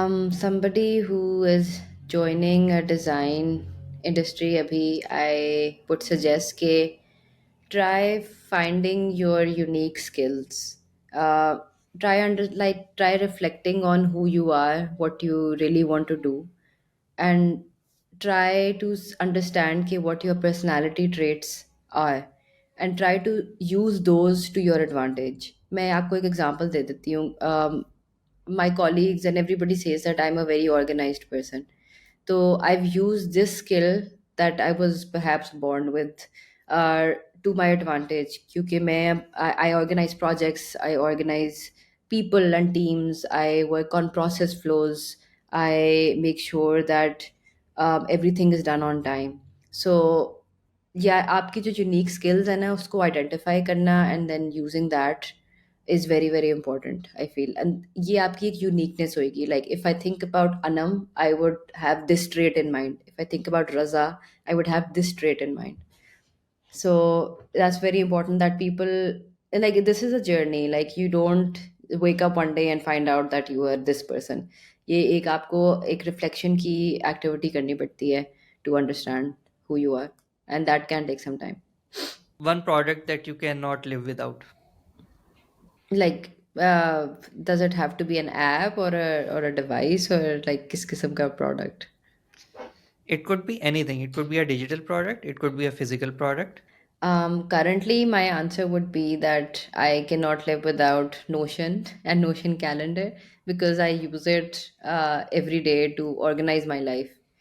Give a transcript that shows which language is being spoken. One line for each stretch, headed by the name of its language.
English: Somebody who is joining a design industry, abhi, I would suggest ke try finding your unique skills. Uh, try reflecting on who you are, what you really want to do, and try to understand कि what your personality traits are and try to use those to your advantage.
Hindi: मैं आपको एक example दे देती हूँ.
English: My colleagues and everybody says that I'm a very organized person. So I've used this skill that I was perhaps born with uh, to my advantage. क्योंकि I organize projects, I organize people and teams, I work on process flows, I make sure that everything is done on time. So
Hindi: या आपकी जो unique skills है ना उसको identify करना
English: and then using that is very very important I feel and
Hindi: ये आपकी एक यूनिकनेस होगी
English: like if I think about Anam I would have this trait in mind if I think about Raza I would have this trait in mind so that's very important that people like this is a journey like you don't wake up one day and find out that you are this person
Hindi: ये एक आपको एक reflection की activity करनी पड़ती है
English: to understand who you are and that can take some time One product that you cannot live without. like does it have to be an app or a device or like
Hindi: किस किस्म का
English: product. It could be anything. It could be a digital product. It could be a physical product. Currently, my answer would be that I cannot live without Notion and Notion calendar because I use it every day to organize my life.